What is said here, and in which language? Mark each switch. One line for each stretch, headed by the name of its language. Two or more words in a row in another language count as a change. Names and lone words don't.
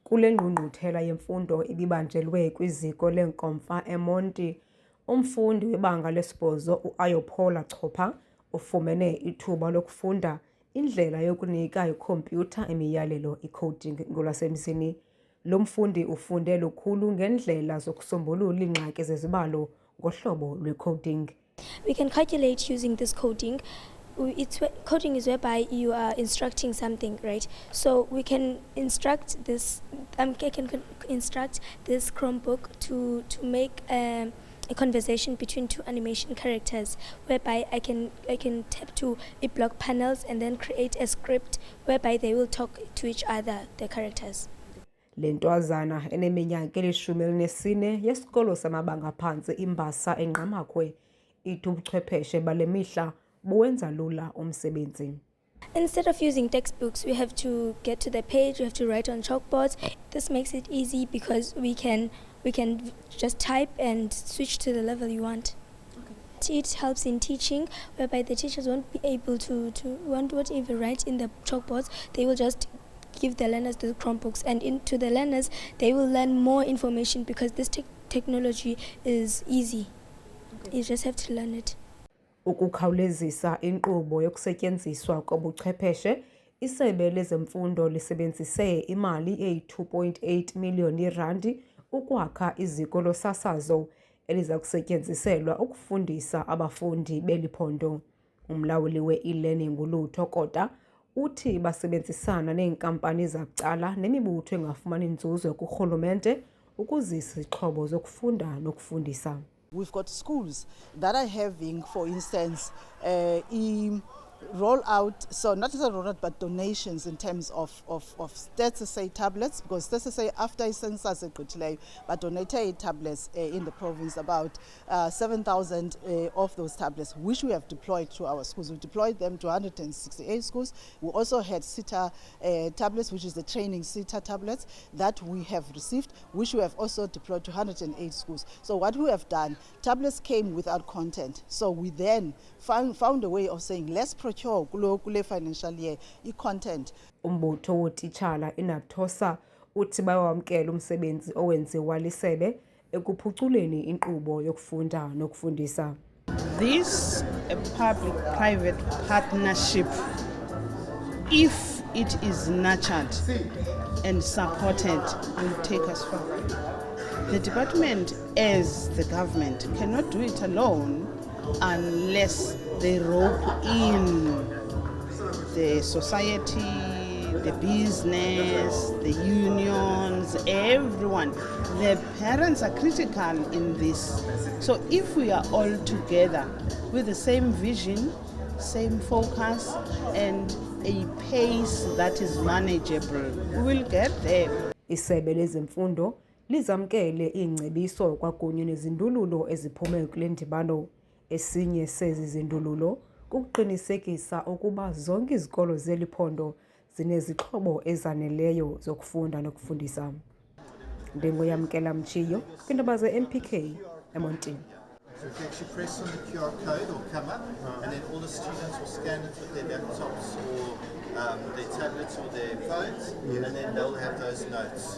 Xhosa: Kule ngqungquthela yemfundo ibibanjelwe kwiziko leenkomfa eMonti, umfundi webanga lesibhozo uAyophola Chopha ufumene ithuba lokufunda indlela yokunika ikhompyutha imiyalelo i-coding ngolwasemzini. Lo mfundi ufunde lukhulu ngendlela zokusombulula iingxaki zezibalo ngohlobo lwe-coding.
English: We can calculate using this coding. Coding is whereby you are instructing something, right? So we can instruct this. I can instruct this Chromebook to make a conversation between two animation characters, whereby I can tap to a block panels and then create a script whereby they will talk to each other, the characters. Le ntwazana eneminyaka eli-14 yesikolo samabanga phantsi iMbasa eNgqamakhwe ithi ubuchwepheshe bale mihla buwenza lula umsebenzi. Instead of using textbooks, we have to get to the page, we have to write on chalkboards. This makes it easy because we can just type and switch to the level you want. Okay. It helps in teaching, whereby the teachers won't be able to won't even write in the chalkboards. They will just give the learners the Chromebooks, and into the learners they will learn more information because this technology is easy. Okay. You just have to learn it.
Xhosa: Ukukhawulezisa inkqubo yokusetyenziswa kobuchwepheshe, isebe lezemfundo lisebenzise imali eyi-2.8 miliyoni randi ukwakha iziko losasazo eliza kusetyenziselwa ukufundisa abafundi beli phondo. Umlawuli we-e-learning uLutho Kota uthi basebenzisana neenkampani zabucala nemibutho engafumani nzuzo kurhulumente ukuzisa izixhobo zokufunda nokufundisa.
English: We've got schools that are having, for instance, roll out, so not just a roll out, but donations in terms of STETSA tablets, because STETSA after census but donated tablets in the province, about 7,000 of those tablets, which we have deployed to our schools. We've deployed them to 168 schools. We also had SITA tablets, which is the training SITA tablets that we have received, which we have also deployed to 108 schools. So what we have done, tablets came without content. So we then found a way of saying, let's procure kule financial year i-content.
Xhosa: Umbutho wotitshala iNAPTOSA uthi bayawamkela umsebenzi owenziwa lisebe ekuphuculeni inkqubo yokufunda nokufundisa.
English: This public-private partnership, if it is nurtured and supported, will take us forward. The department, as the government, cannot do it alone unless they rope in the society, the business, the unions, everyone. The parents are critical in this. So if we are all together with the same vision, same focus, and a pace that is manageable, we will get there.
Xhosa: Isebe lezemfundo lizamkele iingcebiso kwakunye nezindululo eziphume kule ndibano. Esinye sezi zindululo kukuqinisekisa ukuba zonke izikolo zeli phondo zinezixhobo ezaneleyo zokufunda nokufundisa. NdinguYamkela Mchiyo kwiindaba ze-MPK eMontini.
English: So if you actually press on the QR code, it will come up, and then all the students will scan it with their laptops or their tablets or their phones, and then they'll have those notes.